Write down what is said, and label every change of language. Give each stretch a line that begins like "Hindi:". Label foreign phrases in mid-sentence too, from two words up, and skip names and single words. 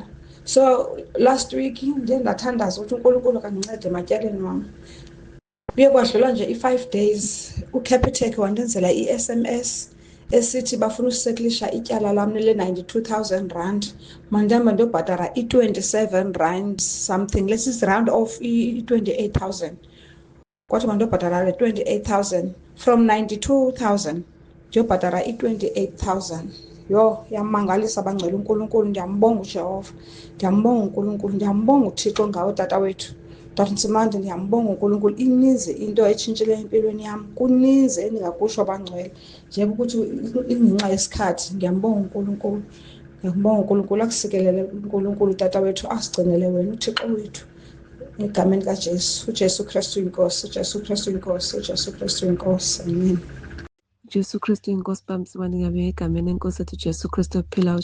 English: So last week
Xhosa: ndiye ndathandaza ukuthi uNkulunkulu kandincede ematyaleni wam. Kuye kwadlula nje i-5 days uCapitec wandenzela i-SMS esithi bafuna useklisha ityala lam le-92,000 rand. Mandihamba ndiyobhatala i-27 rand something.
English: Let's round off i-28,000.
Xhosa: kwathi manje ndiyobhatala le 28,000 from 92,000 ndiyobhatala i-28,000. Yho, yamangalisa bangcwele uNkulunkulu. Ndiyambonga uJehova, ndiyambonga uNkulunkulu, ndiyambonga uThixo ngawe tata wethu. Tata Nsimande, ndiyambonga uNkulunkulu. Ininzi into etshintshileyo empilweni yam, kuninzi endingakusho bangcwele njeba ukuthi ingenxa yesikhathi. Ndiyambonga uNkulunkulu, ndiyambonga uNkulunkulu. Akusikelele uNkulunkulu tata wethu, asigcinele wena uThixo wethu egameni kaJesu. uJesu Kristu inkosi, uJesu Kristu inkosi, uJesu Kristu inkosi. Amen.
Zulu: Jesu Kristu inkosi baba Msibane, ngiyabingelela egameni lenkosi yethu Jesu Kristu ophilayo.